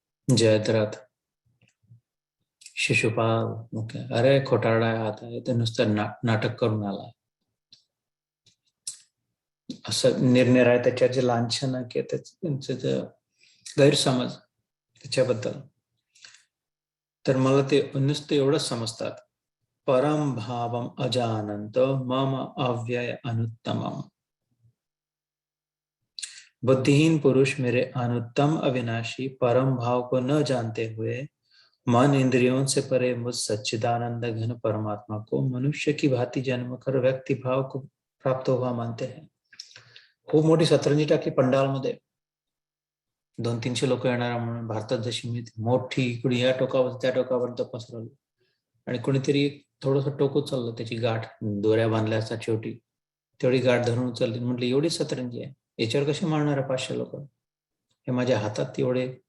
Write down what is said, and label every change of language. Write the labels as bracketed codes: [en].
[mr] जयद्रथ, शिशुपाल मुख्य, अरे खोटारडा आता आहे, ते नुसतं नाटक करून आला, असं निरनिराळे त्याच्याचे लांछन की त्यांचं गैरसमज त्याच्याबद्दल. तर मला ते नुसतं एवढंच समजतात, [sa] परम भावम अजानंत मम अव्यय अनुत्तमम. [hi] बुद्धिहीन पुरुष मेरे अनुत्तम अविनाशी परम भाव को न जानते हुए मन इंद्रियों से परे मुझ सच्चिदानंद घन परमात्मा को मनुष्य की भांति जन्म कर व्यक्ति भाव को प्राप्त हुआ मानते हैं. [mr] खूप मोठी सतरंजी टाकली पंडालमध्ये, 200-300 लोक येणार म्हणून, भारतात जशी मी मोठी इकडे या टोकावर त्या टोकापर्यंत पसरवली, आणि कोणीतरी थोडस टोक उचललं, त्याची गाठ दोऱ्या बांधल्या असतात शेवटी, तेवढी गाठ धरून उचलली, म्हटलं एवढी सतरंजी आहे, याच्यावर कशी मारणार 500 लोक, हे माझ्या हातात तेवढे.